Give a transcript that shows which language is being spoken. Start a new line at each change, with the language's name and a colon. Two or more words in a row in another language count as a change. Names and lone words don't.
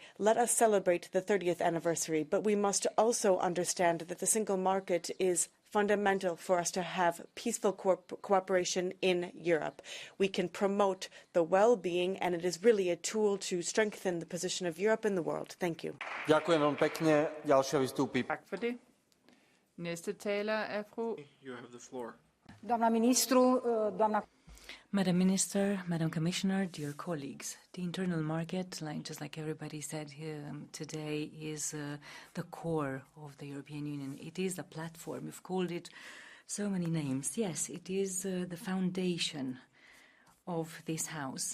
English: Let us celebrate the 30th anniversary, but we must also understand that the single market is fundamental for us to have peaceful cooperation in Europe. We can promote the well-being, and it is really a tool to strengthen the position of Europe in the world. Thank you.
Slovak: Ďakujem veľmi pekne. Ďalšia vystúpi.
Danish: Tak for det. Næste taler er fru...
English: You have the floor. Madam Minister, Madam Commissioner, dear colleagues, the internal market, just like everybody said here today, is the core of the European Union. It is a platform. We've called it so many names. Yes, it is the foundation of this house.